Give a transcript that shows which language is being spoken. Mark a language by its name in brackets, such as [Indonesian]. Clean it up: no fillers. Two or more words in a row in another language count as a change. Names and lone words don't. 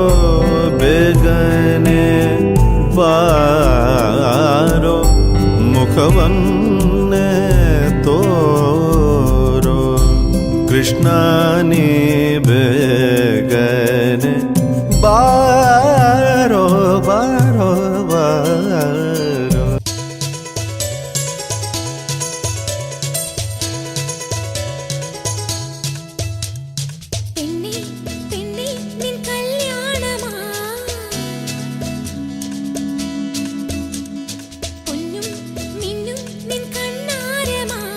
[Kannada] ಬೇಗನೆ ಬಾರೋ ಮುಖವನ್ನೇ ತೋರೋ ಕೃಷ್ಣ ನೀ ಬೇಗನೆ ಬಾರೋ ಬಾರೋ ಬಾರೋ [Malayalam] പെണ്ണേ പെണ്ണേ നിൻ കല്യാണമാ പൊന്നും മിന്നും നിൻ കണ്ണാരമാ